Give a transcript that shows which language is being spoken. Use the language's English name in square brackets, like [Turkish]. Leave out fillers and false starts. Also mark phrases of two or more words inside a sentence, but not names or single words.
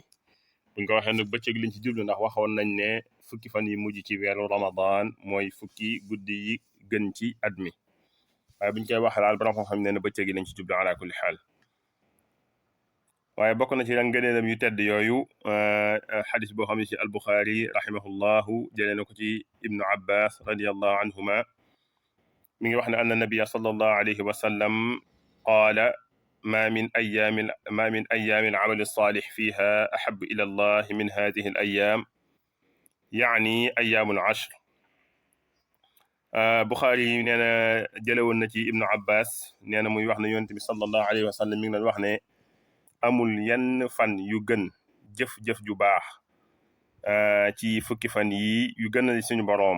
[Wolof] buñ ko waxee nag bëccëg liñ ci jublu ndax waxoon nañ ne fukki fan yi mujj ci weeru ramadan mooy fukki guddi yi gën ci at mi, waaye buñ koy wax daal borom xam ne ne bëccëg yi lañ ci jublu [Arabic] على كل حال. [Wolof] waaye bokk na ci la ngëneelam yu tedd yooyu xadis boo xam ne ci albuxaari [Arabic] rahimahullahu [Wolof] jëlee na ko ci ibnu abbas [Arabic] رضي الله عنهما [Wolof] mi ngi wax ne [Arabic] أن النبي صلى الله عليه وسلم قال ما من أيام العمل الصالح فيها أحب إلى الله من هذه الأيام، يعني أيام العشر. [Wolof] Buxaari nee na jëlewoon na ci Ibnu Abbas nee na muy wax ne yonent bi [Arabic] صلى الله عليه وسلم [Wolof] mi ngi doon wax ne amul yenn fan yu gën jëf-jëf ju baax ci fukki fan yi yu gënal suñu boroom.